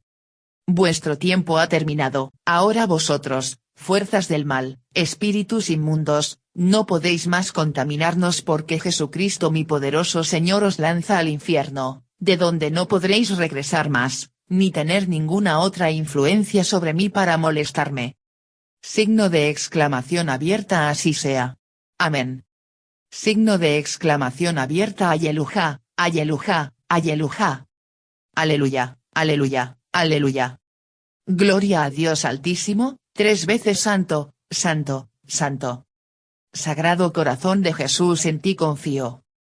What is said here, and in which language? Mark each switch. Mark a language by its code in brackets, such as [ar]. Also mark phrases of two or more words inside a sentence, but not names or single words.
[es] Vuestro tiempo ha terminado, ahora vosotros, fuerzas del mal, espíritus inmundos, no podéis más contaminarnos porque Jesucristo mi poderoso Señor os lanza al infierno, de donde no podréis regresar más, ni tener ninguna otra influencia sobre mí para molestarme. Signo de exclamación abierta, así sea. Amén. Signo de exclamación abierta, [la] Alleluja, Alleluja, Alleluja. [es] Aleluya, aleluya, aleluya. Gloria a Dios Altísimo, 3 veces santo, santo, santo. Sagrado Corazón de Jesús, en ti confío.